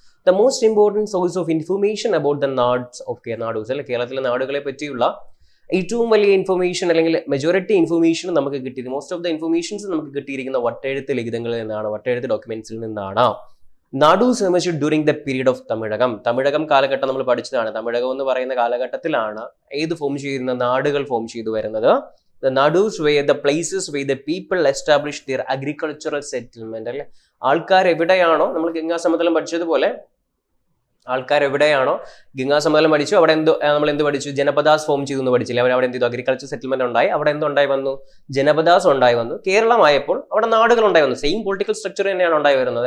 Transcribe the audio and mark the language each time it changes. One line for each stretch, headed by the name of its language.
English: The most important source of information about the nads of Kerala,
Malayalam: കേരളത്തിലെ നാടുകളെ പറ്റിയുള്ള ഏറ്റവും വലിയ ഇൻഫർമേഷൻ അല്ലെങ്കിൽ മെജോറിറ്റി ഇൻഫർമേഷൻ നമുക്ക് കിട്ടിയത്,
English: most of the informations
Malayalam: നമുക്ക് കിട്ടിയിരിക്കുന്ന വട്ടെഴുത്ത് ലിഖിതങ്ങളിൽ നിന്നാണ്, വട്ടെഴുത്ത് ഡോക്യുമെന്റ്സിൽ നിന്നാണ്.
English: Nadus emerged during the period of Thamizhakam.
Malayalam: Tamilakam കാലഘട്ടം നമ്മൾ പഠിച്ചതാണ്. തമിഴകം എന്ന് പറയുന്ന കാലഘട്ടത്തിലാണ് ഏത് ഫോം ചെയ്യുന്ന നാടുകൾ ഫോം ചെയ്തു വരുന്നത്.
English: The Nadus were the places where the people established their agricultural settlement.
Malayalam: അല്ലെ, ആൾക്കാർ എവിടെയാണോ, നമ്മൾ ഗംഗാസമതലം പഠിച്ചതുപോലെ ആൾക്കാർ എവിടെയാണോ, ഗംഗാസമതലം പഠിച്ചു, അവിടെ നമ്മൾ എന്ത് പഠിച്ചു, ജനപദാസ് ഫോം ചെയ്തു എന്ന് പഠിച്ചില്ല. അവിടെ എന്ത് ചെയ്തു, അഗ്രികൾച്ചർ സെറ്റിൽമെന്റ് ഉണ്ടായി. അവിടെ എന്തുണ്ടായി വന്നു, ജനപദാസ് ഉണ്ടായി വന്നു. കേരളമായപ്പോൾ അവിടെ നാടുകൾ ഉണ്ടായി വന്നു. സെയിം പൊളിറ്റിക്കൽ സ്ട്രക്ചർ തന്നെയാണ് ഉണ്ടായി വരുന്നത്.